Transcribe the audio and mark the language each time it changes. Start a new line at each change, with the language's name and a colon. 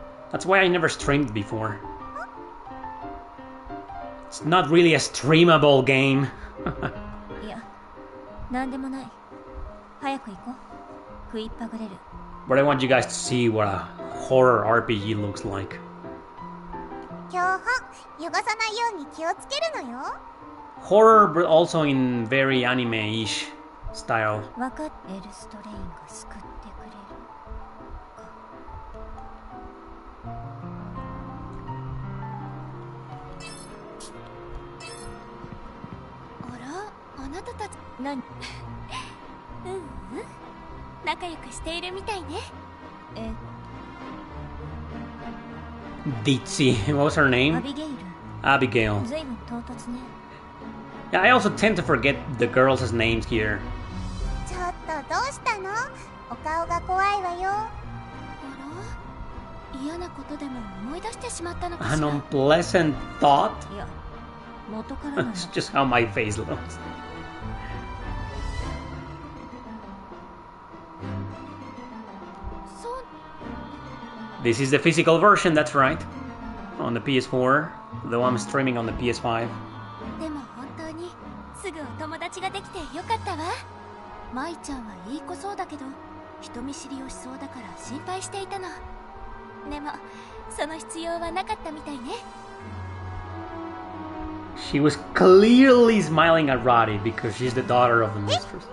English: That's why I never streamed before. It's not really a streamable game.
Japanese: いや、なんでもない。早く行こう。食いっぱぐれる。
English: But I want you guys to see what a horror RPG looks like.
Japanese: 標本、汚さないように気をつけるのよ。
English: Horror, but also in very anime-ish style.
Japanese: わかっエルストレインが救ってくれるか。あなたたち何？仲良くしているみたいね。
English: Ditzy. What was her name?
Japanese: アビゲイル。
English: Abigail.
Japanese: ずいぶん唐突ね。
English: Yeah, I also tend to forget the girls' names here.
Japanese: ちょっとどうしたの？お顔が怖いわよ。あら？嫌なことでも思い出してしまったのかしら。
English: An unpleasant thought?
Japanese: いや、元からなの。
English: It's just how my face looks. This is the physical version, that's right. On the PS4, though I'm streaming on the PS5.
Japanese: でも本当にすぐお友達ができてよかったわ。舞ちゃんはいい子そうだけど人見知りをしそうだから心配していたの。でもその必要はなかったみたいね。
English: She was clearly smiling at Roddy because she's the daughter of the mistress.